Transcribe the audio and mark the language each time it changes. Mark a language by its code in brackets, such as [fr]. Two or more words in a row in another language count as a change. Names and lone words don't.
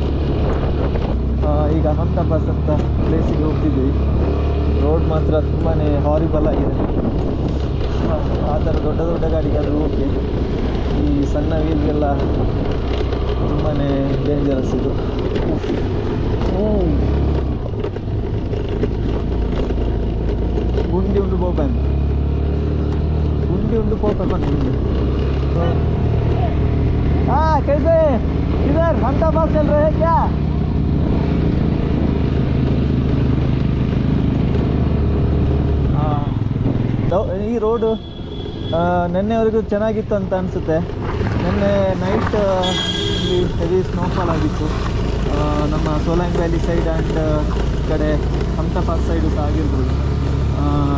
[kn] ಈಗ ಹಮ್ಟಾ ಪಾಸ್ ಅಂತ ಪ್ಲೇಸಿಗೆ ಹೋಗ್ತಿದ್ವಿ. ರೋಡ್ ಮಾತ್ರ ತುಂಬಾ ಹಾರಿಬಲ್ ಆಗಿದೆ. ಆ ಥರ ದೊಡ್ಡ ದೊಡ್ಡ ಗಾಡಿಗಾದರೂ ಓಕೆ, ಈ ಸಣ್ಣ ವೀಲ್ಗೆಲ್ಲ ತುಂಬಾ ಡೇಂಜರಸ್ ಇದು. [tcy] ಗುಂಡಿ ಉಂಡು ಪೋಪನ್, ಗುಂಡಿ ಉಂಡು ಪೋಪನ್ ಗುಂಡಿ. [hi] हाँ कैसे इधर हमटा पास चल रहे हैं क्या? [kn] ಈ ರೋಡು ನಿನ್ನೆವರೆಗೂ ಚೆನ್ನಾಗಿತ್ತು ಅಂತ ಅನಿಸುತ್ತೆ. ನಿನ್ನೆ ನೈಟ್ ಇಲ್ಲಿ [en] heavy snowfall [kn] ಆಗಿತ್ತು. ನಮ್ಮ ಸೋಲಾಂಗ್ ವ್ಯಾಲಿ [en] side and [kn] ಕಡೆ ಹಮ್ಟಾ ಪಾಸ್ ಸೈಡು ಸಹ ಆಗಿರ್ಬೋದು.